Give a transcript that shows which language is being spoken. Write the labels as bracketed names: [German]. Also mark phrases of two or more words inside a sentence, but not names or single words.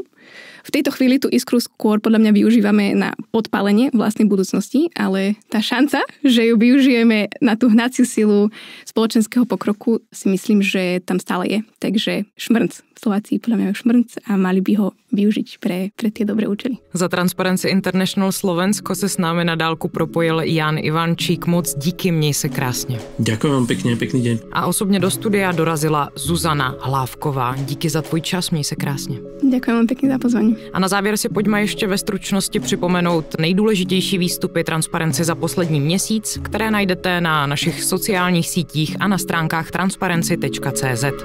[Slovak] V tejto chvíli tú iskru skôr podľa mňa využívame na podpálenie vlastnej budúcnosti, ale tá šanca, že ju využijeme na tú hnaciu silu spoločenského pokroku, si myslím, že tam stále je. Takže šmrnc. Slováci podľa mňa majú šmrnc a mali by ho využiť pre tie dobré účely. [Czech] Za Transparency International Slovensko se s námi na dálku propojil Jan Ivančík. Moc díky, měj se krásně. [Slovak] Ďakujem vám pekne, pekný deň. [Czech] A osobně do studia dorazila Zuzana Hlávková. Díky za tvůj čas, měj se krásně. [Slovak] Ďakujem vám pekne za pozvání. [Czech] A na závěr si pojďme ještě ve stručnosti připomenout nejdůležitější výstupy Transparency za poslední měsíc, které najdete na našich sociálních sítích a na stránkách transparency.cz.